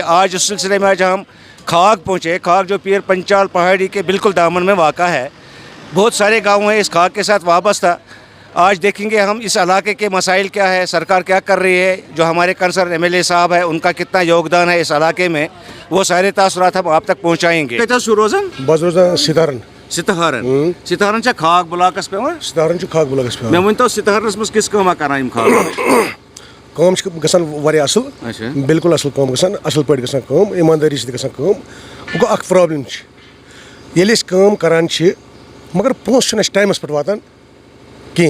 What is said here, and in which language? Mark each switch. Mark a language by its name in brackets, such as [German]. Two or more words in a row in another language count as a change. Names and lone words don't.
[Urdu] آج اس سلسلے میں ہم کھاگ پہنچے. کھاگ جو پیر پنچال پہاڑی کے بالکل دامن میں واقع ہے. بہت سارے گاؤں ہیں اس کھاگ کے ساتھ وابستہ. آج دیکھیں گے ہم اس علاقے کے مسائل کیا ہے، سرکار کیا کر رہی ہے، جو ہمارے کنسرن ایم ایل اے صاحب ہے ان کا کتنا یوگدان ہے اس علاقے میں، وہ سارے تاثرات ہم آپ تک پہنچائیں گے. [Kashmiri] بس روزان ستارن ستارن چھا کھاگ بلاکس پہ ستارن کھاگ بلاکس پہ. مےٚ ؤنۍتو ستارنس منٛز کِژھ کٲما کران یِم کھاگ کٲم چھِ گژھان واریاہ اَصٕل، بالکل اَصٕل کٲم گژھان، اَصٕل پٲٹھۍ گژھان کٲم، ایٖماندٲری سۭتۍ گژھان کٲم. وۄنۍ گوٚو اکھ پرٛابلِم چھِ، ییٚلہِ أسۍ کٲم کران چھِ مگر پونٛسہٕ چھُنہٕ اَسہِ ٹایمَس پٮ۪ٹھ واتان کِہیٖنۍ.